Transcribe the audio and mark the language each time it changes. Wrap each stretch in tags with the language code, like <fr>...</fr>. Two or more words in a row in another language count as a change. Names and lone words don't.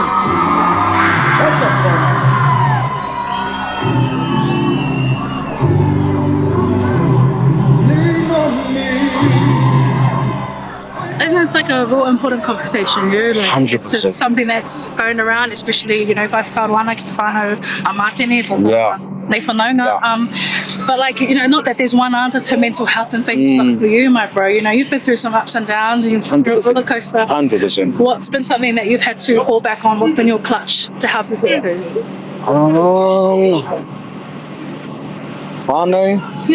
<en>That's us, man. I think it's like a real important conversation, you know? Like 100%. It's something that's going around, especially, you know, if I've got one, like</en> <mi>whānau a mātene, nei whanaunga.</mi> <en>But like, you know, not that there's one answer to mental health and things, but for you, my bro, you know, you've been through some ups and downs, and you've been through a roller coaster. 100%. What's been something that you've had to fall back on? What's been your clutch to help you through? Whānau.</en>